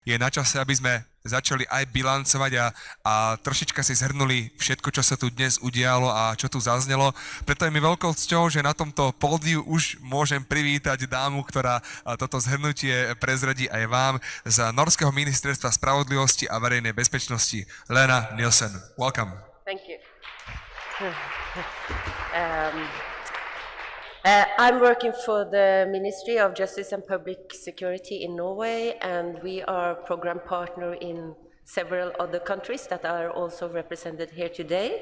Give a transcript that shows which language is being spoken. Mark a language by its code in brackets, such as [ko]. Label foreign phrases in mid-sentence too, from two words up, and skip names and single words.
[sk] Je na čase, aby sme začali aj bilancovať a trošička si zhrnuli všetko, čo sa tu dnes udialo a čo tu zaznelo. Preto je mi veľkou cťou, že na tomto pódiu už môžem privítať dámu, ktorá toto zhrnutie prezradí aj vám z Norského ministerstva spravodlivosti a verejnej bezpečnosti, Lene Nilsen. [en] Welcome. Thank you. I'm working for the Ministry of Justice and Public Security in Norway, and we are program partner in several other countries that are also represented here today.